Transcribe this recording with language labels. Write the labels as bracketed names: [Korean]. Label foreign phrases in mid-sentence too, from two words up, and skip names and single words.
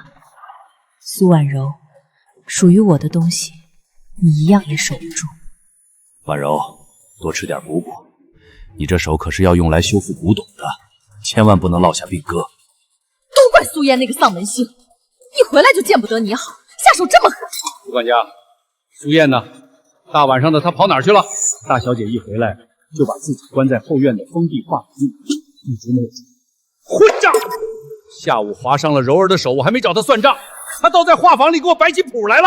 [Chinese] 蘇婉柔，屬於我的東西，你一樣也守不住。婉柔，多吃點補補，你這手可是要用來修復古董的，千萬不能落下病根。都怪蘇燕那個喪門星，一回來就見不得你好，下手這麼狠。副管家，蘇燕呢？大晚上的她跑哪兒去了？大小姐一回來就把自己關在後院的封闭畫房裡，一直沒有出来。混账！下午劃傷了柔兒的手，我還沒找她算賬，她倒在畫房裡給我擺起譜來了。